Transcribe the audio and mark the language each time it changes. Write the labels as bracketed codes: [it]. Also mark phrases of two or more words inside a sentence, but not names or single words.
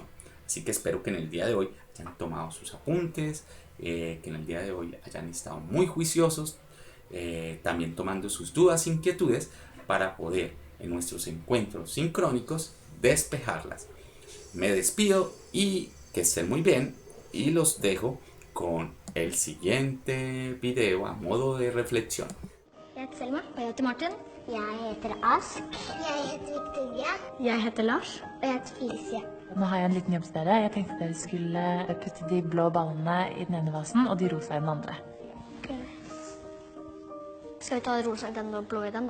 [es] Así que espero que en el día de hoy hayan tomado sus apuntes, que en el día de hoy hayan estado muy juiciosos, también tomando sus dudas e inquietudes para poder en nuestros encuentros sincrónicos despejarlas. Me despido y que estén muy bien, y los dejo con el siguiente video a modo de reflexión. [no] Jeg heter Selma. Og jeg heter Martin. Jeg heter Ask. Jeg heter Victoria. Jeg heter Lars. Og jeg heter Felicia. Nå har jeg en liten jobb til dere. Jeg tenkte dere skulle putte de blå ballene i den ene vasen og de rosa i den andre. Okay. Skal vi ta rosa i den og blå i den da?